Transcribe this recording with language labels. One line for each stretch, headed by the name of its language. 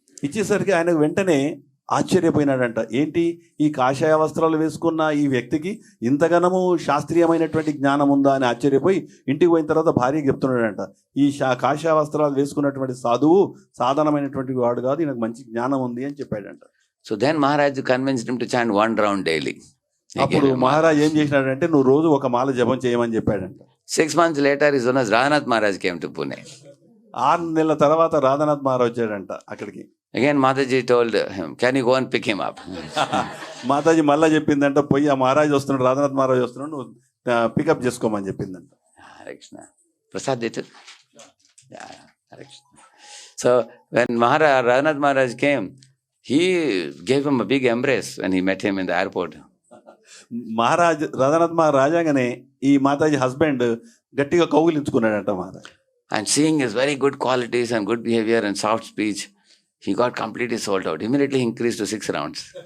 Telugu: ఇచ్చేసరికి ఆయన వెంటనే ఆశ్చర్యపోయినాడంట. ఏంటి, ఈ కాషాయ వస్త్రాలు వేసుకున్న ఈ వ్యక్తికి ఇంతగానము శాస్త్రీయమైనటువంటి జ్ఞానం ఉందా అని ఆశ్చర్యపోయి ఇంటికి పోయిన తర్వాత భార్యకి చెప్తున్నాడంట, ఈ కాషాయ వస్త్రాలు వేసుకున్నటువంటి సాధువు సాధారణమైనటువంటి వాడు కాదు, ఈయనకు మంచి జ్ఞానం ఉంది అని చెప్పాడంట.
English: So then Maharaj convinced him to chant 1 round daily.
Telugu: అప్పుడు మహారాజ్ ఏం చేసినాడంటే నువ్వు రోజు ఒక మాల జపం చేయమని చెప్పాడంట.
English: 6 months later, his own Radhanath Maharaj came to Pune.
Telugu: 6 నెలల తర్వాత రాధానాథ్ మహారాజ్ వచ్చాడంట అక్కడికి.
English: Again Mataji told him, can you go and pick him up?
Telugu: Mataji మళ్ళా చెప్పిందంట, పోయి ఆ మహారాజ్ వస్తున్నాడు, రాధానాథ్ మహారాజ్ వస్తున్నాడు, నువ్వు పికప్ చేసుకోమని చెప్పిందంట.
English: Hare Krishna. Prasad did it? Yeah, Hare Krishna. So when Radhanath Maharaj came, he gave him a big embrace when he met him in the airport.
Telugu: Maharaj Radhanath Maharaj రాజాగానే ఈ మాతాజీ హస్బెండ్ గట్టిగా కౌగిలించుకున్నాడంట Maharaj.
English: And seeing his very good qualities and good behavior and soft speech, he got completely sold out. Immediately he increased to 6 rounds.